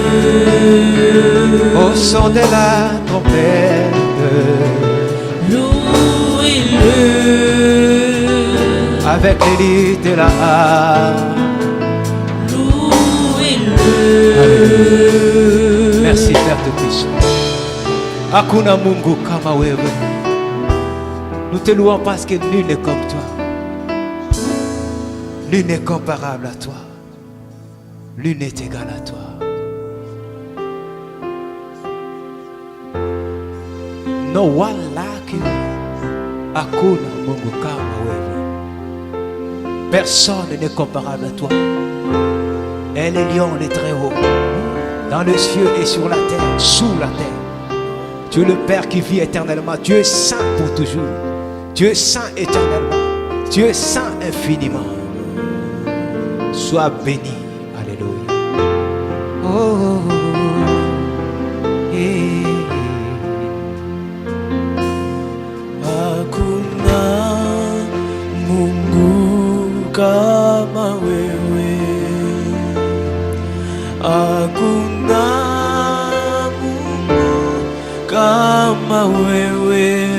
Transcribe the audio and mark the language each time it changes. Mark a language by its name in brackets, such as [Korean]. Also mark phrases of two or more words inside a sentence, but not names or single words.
[French] Au son de la trompette. Louez-le. Avec l'élite de la harpe. Louez-le. Merci Père Tout-Puissant. [Swahili] Hakuna Mungu kama wewe. [French] Nous te louons parce que nul n'est comme toi. Nul n'est comparable à toi. Nul n'est égal à toi. [English] No one like you. [Swahili] Hakuna Mungu kama wewe. [French] Personne n'est comparable à toi. Elle est lion, les très haut. Dans le ciel et sur la terre, sous la terre. Tu es le Père qui vit éternellement. Tu es saint pour toujours. Tu es saint éternellement. Tu es saint infiniment. Sois béni. Alléluia. Oh, oh, oh. Yeah. [Swahili] Hakuna Mungu kama wewe. Hakuna Mungu kama wewe.